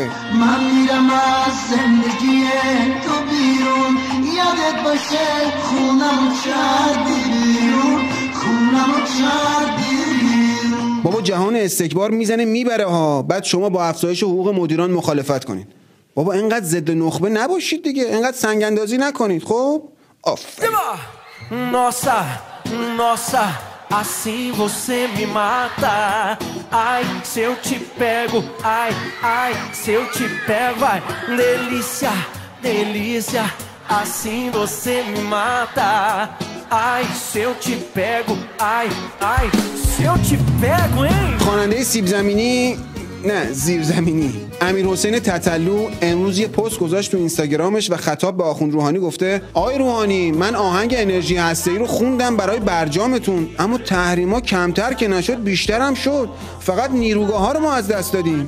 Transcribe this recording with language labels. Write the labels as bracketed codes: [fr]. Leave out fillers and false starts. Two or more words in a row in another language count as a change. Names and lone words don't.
[fa] من میرم از زندگی تو بیرون، یادت باشه خونم کردی بیرون، خونم کردی بیرون. بابا جهان استکبار میزنه میبره ها. بعد شما با افزایش حقوق مدیران مخالفت کنید. بابا اینقدر ضد نخبه نباشید دیگه، اینقدر سنگ اندازی نکنید. خب آفرین. [pt] Nossa, assim você me mata. Ai, se eu te pego, ai, se eu te pego, ai, delícia, delícia. Assim você me mata. Ai, se eu te pego, ai, se eu te pego, hein? [fa] خواننده سیب زمینی، نه زیر زمینی، امیر حسین تتلو امروز یه پست گذاشت تو اینستاگرامش و خطاب به آخوند روحانی گفته: آقای روحانی، من آهنگ انرژی هسته‌ای رو خوندم برای برجامتون، اما تحریما کمتر که نشد بیشتر هم شد. فقط نیروگاه ها رو ما از دست دادیم.